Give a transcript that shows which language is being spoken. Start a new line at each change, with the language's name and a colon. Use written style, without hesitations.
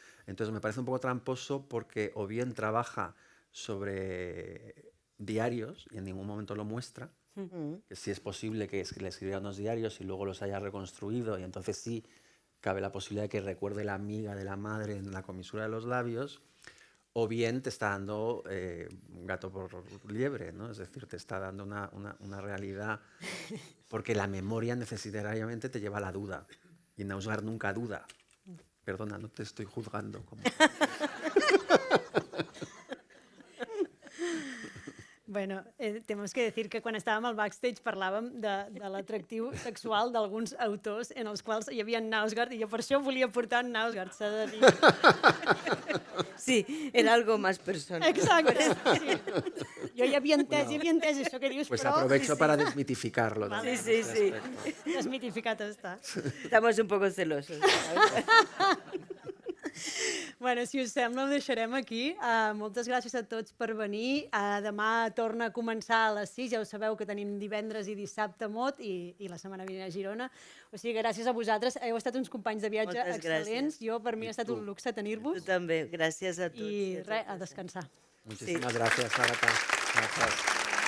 Spanish: Entonces me parece un poco tramposo porque o bien trabaja sobre diarios y en ningún momento lo muestra, que sí es posible que le escribiera unos diarios y luego los haya reconstruido y entonces sí cabe la posibilidad de que recuerde la amiga de la madre en la comisura de los labios, o bien te está dando gato por liebre, ¿no? Es decir, te está dando una realidad, porque la memoria necesariamente te lleva a la duda y Nausgard nunca duda. Perdona, no te estoy juzgando. Bueno, tenemos que decir que
Catalan: quan estàvem al backstage parlàvem de l'atractiu sexual d'alguns autors en els quals hi havia Nausgard i jo per això volia portar en Nausgard, s'ha de dir.
Spanish: Sí, era algo más personal.
Catalan: Exacte, sí. Jo ja havia entès això que dius,
Spanish: Pues
Catalan: però
Spanish: aprovecho para desmitificarlo. Sí, sí, sí.
Catalan: desmitificat està.
Spanish: Estamos un poco celosos. ¿sabes?
Catalan: Bueno, si us sembla, ho deixarem aquí. Moltes gràcies a tots per venir. Demà torna a començar a les 6. Ja ho sabeu que tenim divendres i dissabte mot i la setmana vinent a Girona. O sigui, gràcies a vosaltres. Heu estat uns companys de viatge Moltes excel·lents. gràcies. Jo, per mi, ha estat un luxe Tu tenir-vos. també, gràcies a tots. I res, a descansar.
Spanish: Muchísimas gracias, Ágata. Gracias.